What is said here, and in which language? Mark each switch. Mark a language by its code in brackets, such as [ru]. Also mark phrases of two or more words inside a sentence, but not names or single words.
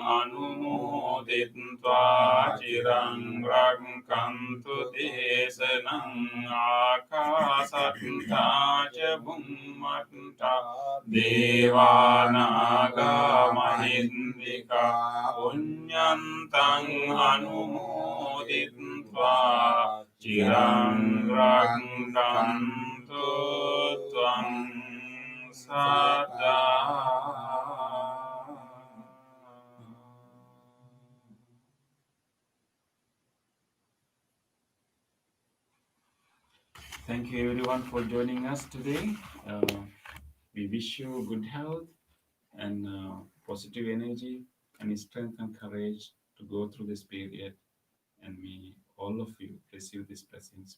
[pi] අනුමෝදිත්වා චිරං රක්ඛන්තු දේශනං ආකාසට්ඨා ච බුම්මට්ඨා දේවානාගා මහින්దికා පුඤ්ඤන්තං අනුමෝදිත්වා චිරං රක්ඛන්තු ත්වං සදා. [en] Thank you everyone for joining us today. We wish you good health and positive energy and strength and courage to to go through this period, and may all of you receive these blessings.